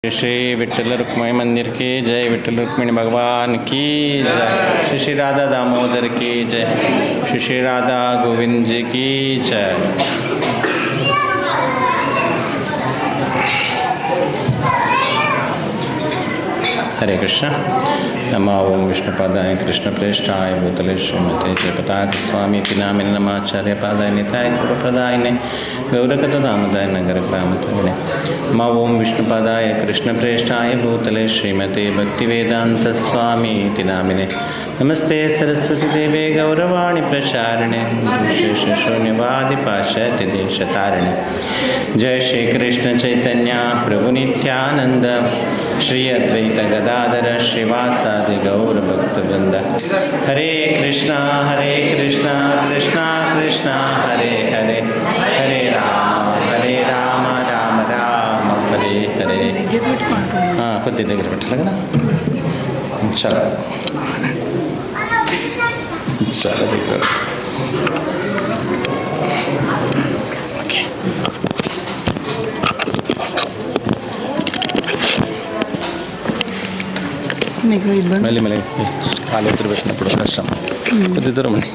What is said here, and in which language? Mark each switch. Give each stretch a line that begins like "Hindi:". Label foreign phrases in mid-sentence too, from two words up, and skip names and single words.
Hindi: श्री विठ्ठल रुक्मिणी मंदिर की जय, विठ्ठल रुक्मिणी भगवान की जय, श्री श्री राधा दामोदर की जय, श्री श्री राधा गोविंद जी की जय। हरे कृष्ण।
Sanskrit: नमो ओं विष्णुपादाय कृष्णप्रेष्ठाय भूतले श्रीमते जयपताक स्वामी नामिने नमाचार्य पादाय निताय गुरुप्रदायिने गौरकथ दामोदाय नगर ग्रामतरिणे। नमो ओं विष्णुपादाय कृष्णप्रेष्ठाय भूतले श्रीमते भक्तिवेदांत स्वामी नामिने नमस्ते सरस्वती देवे गौरवाणी प्रचारिणे विशेष शून्यवादि पाश्चात्य देशतारिणे। जय श्री कृष्ण चैतन्य प्रभु नित्यानंद श्री अद्वैत गदाधर श्रीवासादि गौर भक्तवृंद। हरे कृष्णा कृष्णा कृष्णा हरे हरे, हरे राम राम राम हरे हरे।
Telugu: కొద్ది దగ్గర పెట్టాలి కదా, చాలా చాలా దగ్గర. ఓకే, మళ్ళీ కాలు ఎదురు పెట్టినప్పుడు కష్టం, కొద్ది దూరం అండి.